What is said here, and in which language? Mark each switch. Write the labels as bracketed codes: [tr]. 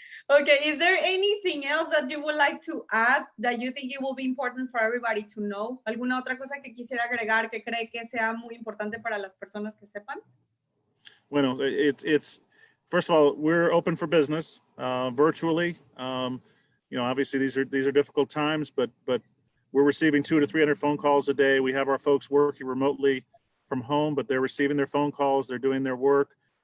[en] Okay, is there anything else that you would like to add that you think it will be important for everybody to know? [es] ¿Alguna otra cosa que quisiera agregar que cree que sea muy importante para las personas que sepan? [en] Bueno, it's first of all, we're open for business virtually. You know, obviously these are difficult times, but we're receiving 200 to 300 phone calls a day. We have our folks working remotely from home, but they're receiving their phone calls. They're doing their work.